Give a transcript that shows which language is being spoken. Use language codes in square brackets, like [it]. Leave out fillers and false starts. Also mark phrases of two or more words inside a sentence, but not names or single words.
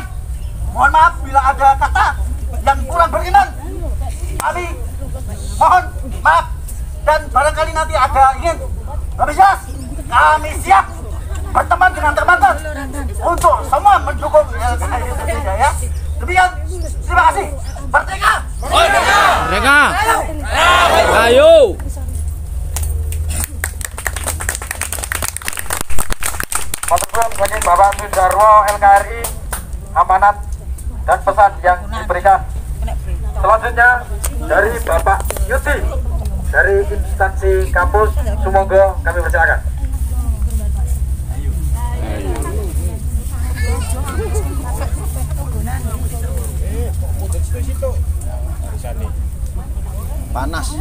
[id] Mohon maaf bila ada kata yang kurang berkenan. Kami mohon maaf, dan barangkali nanti ada ingin lebih jelas, kami siap berteman dengan teman-teman untuk semua mendukung LKRI Indonesia ya. Demikian, terima kasih. Merdeka! Merdeka! Merdeka! Ayo! [jv] Maturnuwun saking Bapak Sundarwo LKRI, [id] amanat dan pesan yang diberikan. Selanjutnya dari Bapak Yuti dari instansi kampus Sumonggo, kami persilakan. Panas.